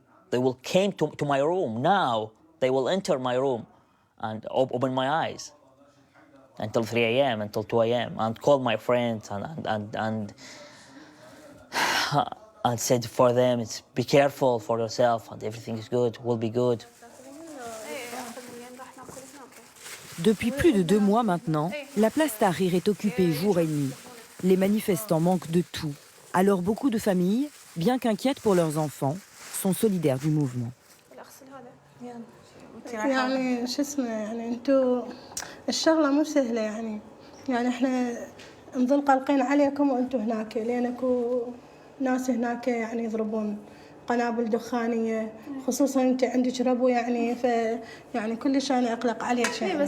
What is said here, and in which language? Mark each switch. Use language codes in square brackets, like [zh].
[en] They will came to my room. Now they will enter my room and open my eyes until 3 a.m., until 2 a.m. and call my friends and said for them, be careful for yourself and everything is good, will be good. [fr] Depuis plus de 2 mois maintenant, la place Tahrir est occupée jour et nuit. Les manifestants manquent de tout. Alors beaucoup de familles, bien qu'inquiètes pour leurs enfants, sont solidaires du mouvement. [ar] يعني شو اسمه يعني انتو الشغله مو سهله يعني احنا نظل قلقين عليكم وانتو هناك، لان اكو ناس هناك يعني يضربون قنابل دخانيه، خصوصا انت عندك ربو يعني يعني كلش انا اقلق عليك يعني.